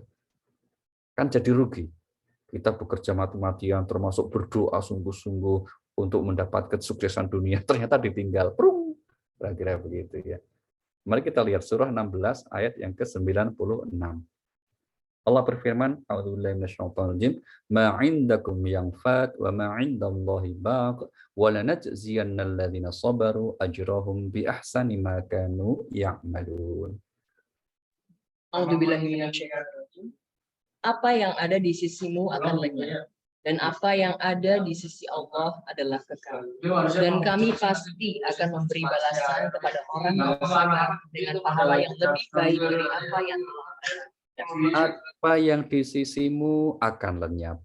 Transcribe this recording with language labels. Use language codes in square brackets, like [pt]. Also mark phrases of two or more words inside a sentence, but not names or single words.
[id] Kan jadi rugi. Kita bekerja mati-matian, termasuk berdoa sungguh-sungguh untuk mendapat kesuksesan dunia, ternyata ditinggal. Kira-kira begitu ya. Mari kita lihat surah 16 ayat yang ke-96. Allah berfirman, [ar] أعوذ بالله من الشيطان الرجيم, ما عندكم ينفد وما عند الله باق ولنجزين الذين صبروا أجرهم بأحسن ما كانوا يعملون. أعوذ بالله من الشيطان الرجيم. [id] Apa yang ada di sisimu akan lenyap, dan apa yang ada di sisi Allah adalah kekal. Dan kami pasti akan memberi balasan kepada orang yang sabar dengan pahala yang lebih baik dari apa yang telah mereka. Apa yang di sisimu akan lenyap.